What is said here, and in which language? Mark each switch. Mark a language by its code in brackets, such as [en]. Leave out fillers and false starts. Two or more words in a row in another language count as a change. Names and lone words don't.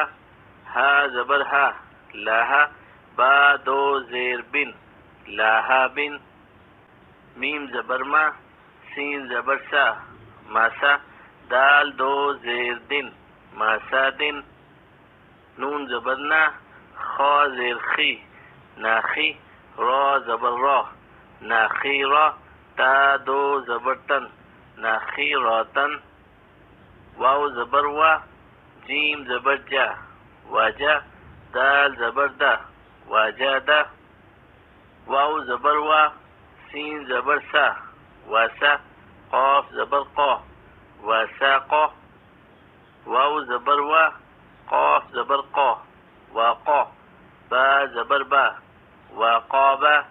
[ur] ہا زبر ہا، لاہا، با دو زیر بن، لاہا بن، میم زبر ما، سین زبر سا، ماسا، دال دو زیر دن، ماسا دن، نون زبر نا، خا زیر خی، ناخی، را زبر را، ناخی را، تا دو زبر تن، ناخی راتن، واو زبر وا، جیم زبر جا، واجا، دال زبر دا، واجا دا، واو زبر وا، سین زبر سا، واسا، قاف زبر قا، واساقا، واو زبر وا، قاف زبر قا، واقا، با زبر با، واقابا،